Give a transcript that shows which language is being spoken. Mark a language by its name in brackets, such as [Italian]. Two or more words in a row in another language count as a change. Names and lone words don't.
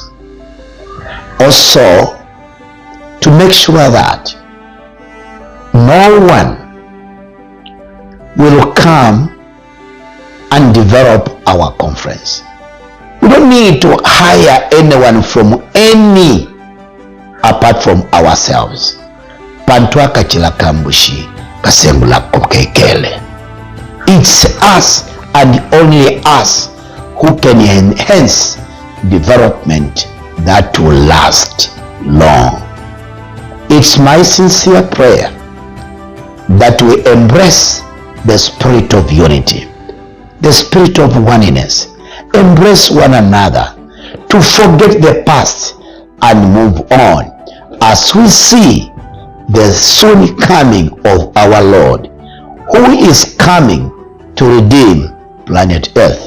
[English] Also, to make sure that no one will come and develop our conference. We don't need to hire anyone from any apart from ourselves. [Bemba] Pantwa kachila kambushi kasembula kokekele. [English] It's us and only us who can enhance development that will last long. It's my sincere prayer that we embrace the spirit of unity, the spirit of oneness, embrace one another, to forget the past and move on as we see the soon coming of our Lord, who is coming to redeem planet Earth.